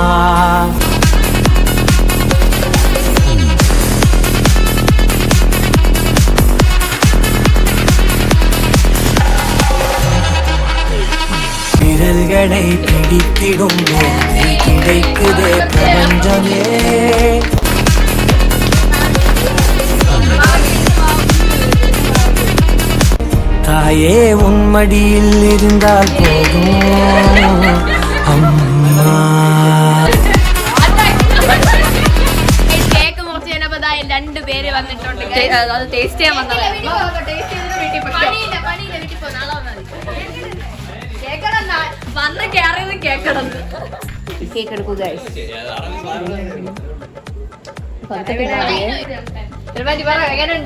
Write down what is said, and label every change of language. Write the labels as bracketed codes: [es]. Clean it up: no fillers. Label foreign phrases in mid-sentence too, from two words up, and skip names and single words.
[ta] விரல்களை பிடித்திடும் போது கிடைக்குதே பிரபஞ்சமே. தாயே உன் மடியில் இருந்தால் போதும் அம்மா. [ml] കേക്ക് മുറിച്ച് കഴിഞ്ഞപ്പോ 2 പേര് വന്നിട്ടുണ്ട്. അത് ടേസ്റ്റ് ചെയ്യാൻ വന്നത്. വന്ന് കേറിയത് കേക്കണം. കേക്ക് എടുക്കുക. എങ്ങനെയുണ്ട്?